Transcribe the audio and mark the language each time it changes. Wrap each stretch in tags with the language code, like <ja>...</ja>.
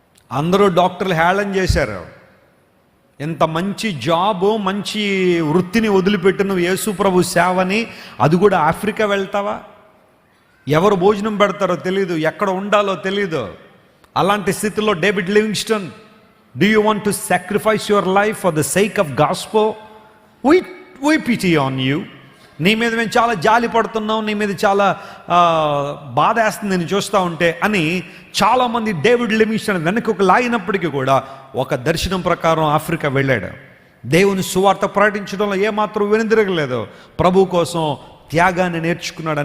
<te>అందరూ డాక్టర్లు హేళన చేశారు. ఎంత మంచి జాబు, మంచి వృత్తిని వదిలిపెట్టి నువ్వు యేసు ప్రభు సేవని, అది కూడా ఆఫ్రికా వెళ్తావా? ఎవరు భోజనం పెడతారో తెలీదు, ఎక్కడ ఉండాలో తెలీదు. అలాంటి స్థితిలో</te> <en>David Livingstone, do you want to sacrifice your life for the sake of gospel? We pity on you.</en> <te>నీ మీద మేము చాలా జాలి పడుతున్నాం, నీ మీద చాలా బాధ వేస్తుంది నేను చూస్తూ ఉంటే అని చాలామంది డేవిడ్ లివింగ్స్టన్ వెనక్కి ఒక లాగినప్పటికీ కూడా ఒక దర్శనం ప్రకారం ఆఫ్రికా వెళ్ళాడు. దేవుని సువార్త ప్రకటించడంలో ఏమాత్రం వెనుదిరగలేదు. ప్రభు కోసం త్యాగాన్ని నేర్చుకున్నాడు.</te>